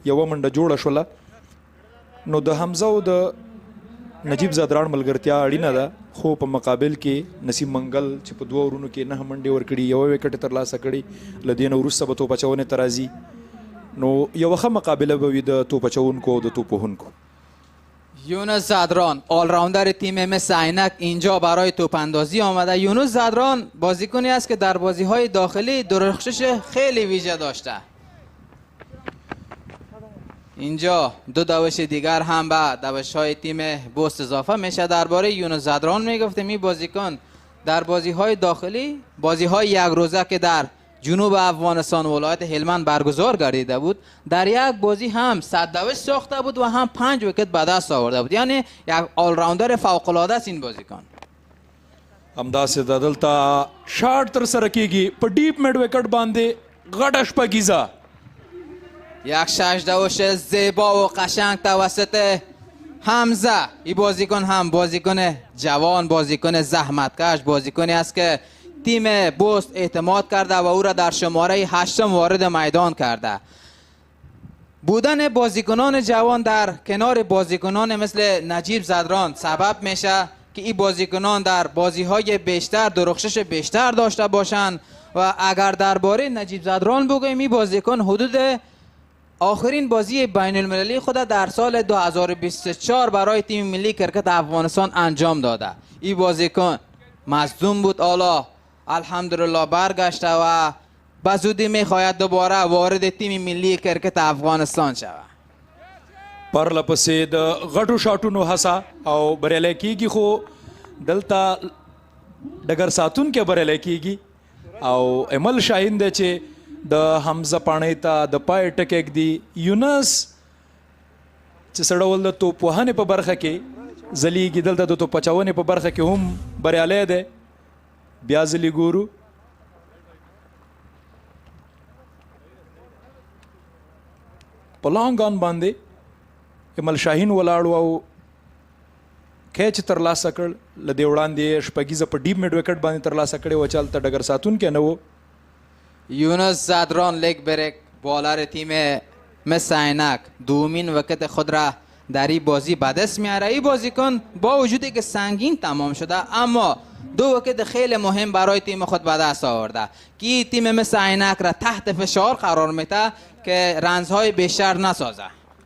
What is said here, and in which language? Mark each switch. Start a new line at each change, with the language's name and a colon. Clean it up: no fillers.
Pashto: یوه منډه جوړه شوله نو د حمزه او د نجیب زدران ملګرتیا اړینه ده خو په مقابل کې نسیم منګل چې په 2 اورونو کې 9 منډې ورکړي یوه ویکټ یې ترلاسه کړي. له دې نه وروسته به توپ اچونې ته راځي نو یوه ښه مقابله به وي د توپ اچونکو او د توپ وهونکو.
Persian: یونس زدران آلراوندر تیم mis-e-Ainak اینجا برای توپ اندازی آمده. یونس زدران بازیکنی است که در بازی‌های داخلی درخشش خیلی ویژه داشته. اینجا 2 دوش دیگر هم به دوش‌های تیم بوست اضافه میشه. درباره یونس زدران میگفتیم این بازیکن در بازی‌های داخلی بازی‌های یک روزه که در جنوب افغانستان ولایت هلمند برگزار گردیده بود در یک بازی هم 100 دوش ساخته بود و هم 5 ویکت به دست آورده بود. یعنی یک آل راوندر فوق العاده است این بازیکن.
Pashto: همداسې د دلته شاټ ترسره کیږي په ډیپ میډ وکټ باندې غټه شپږیزه.
Persian: یک ششدوش زیبا و قشنگ توسط حمزه. این بازیکن هم بازیکن جوان، بازیکن زحمتکش، بازیکنی است که تیم بوست اعتماد کرده و او را در شماره 8 وارد میدان کرده. بودن بازیکنان جوان در کنار بازیکنان مثل نجیب زدران سبب میشه که این بازیکنان در بازی‌های بیشتر درخشش بیشتر داشته باشند. و اگر درباره نجیب زدران بگوییم، این بازیکن حدود آخرین بازی بین المللی خود در سال 2024 برای تیم ملی کرکت افغانستان انجام داده. این بازیکن مصدوم بود، حالا الحمدلله برگشته و به زودی میخواهد دوباره وارد تیم ملی کرکت افغانستان شود.
Pashto: پرله پسې د غټو شاټونو هڅه او بریالی کیږي، خو دلته ډګر ساتونکی بریالی کیږي او امل شاهین دی چې د حمزه پاڼۍ ته د پای ټکی ږدي. یونس چې څه ډول د توپوهنې په برخه کې ځلیږي، دلته د توپ اچونې په برخه کې هم بریالی دی. بیا ځلې ګورو په لانګ آن باندې امل شاهین ولاړ او کیچ ترلاسه کړ. له دې وړاندې شپږیزه په ډیپ میډ وکټ باندې ترلاسه کړې وه چې هلته ډګر ساتونکی نه و.
Persian: یونس زدران لیگ بریک بالر تیم مس-e-Ainak دومین وکت خود را در این بازی به دست میاره. این بازیکن با وجودی که سنگین تمام شده اما دو وکت خیلی مهم برای تیم خود به دست آورده که تیم مس-e-Ainak را تحت فشار قرار میده که رنزهای بیشتر نسازه.